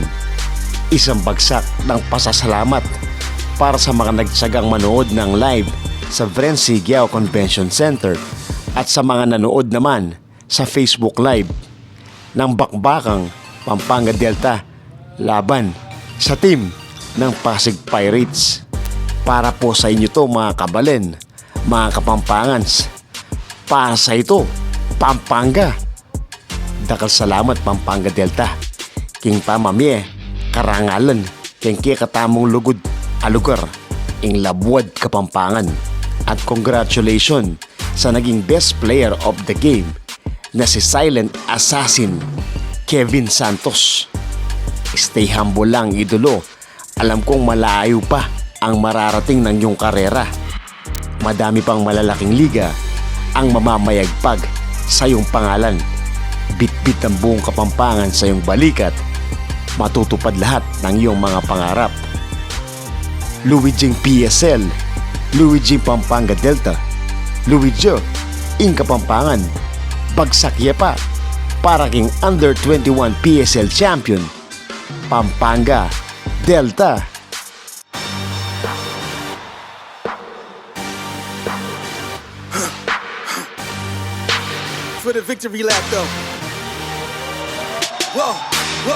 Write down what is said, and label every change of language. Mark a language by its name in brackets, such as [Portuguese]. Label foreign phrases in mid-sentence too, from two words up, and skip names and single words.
[Filipino] Isang bagsak ng pasasalamat para sa mga nagtsagang manood ng live sa Vrency Giao Convention Center at sa mga nanood naman sa Facebook Live ng bakbakang Pampanga Delta laban sa team ng Pasig Pirates. Para po sa inyo to mga kabalin, mga Kapampangans. Para sa ito, Pampanga. [Pampanga] Dakal salamat Pampanga Delta. King pamamye, karangalan, king katamong lugod, alugar, ing labwad Kapampangan. [Filipino] At congratulations sa naging [English] best player of the game [Filipino] na si Silent Assassin Kevin Santos. [English] Stay humble [Filipino] lang idolo. Alam kong malayo pa ang mararating ng iyong karera. Madami pang malalaking liga ang mamamayagpag sa iyong pangalan. Bit-bit ang buong Kapampangan sa iyong balikat. Matutupad lahat ng iyong mga pangarap. [Pampanga] Luigi PSL, Luigi Pampanga Delta, Luigi ing Kapampangan. Bagsak pa para king Under 21 PSL Champion, Pampanga Delta. [English] For the victory lap though. Whoa, whoa.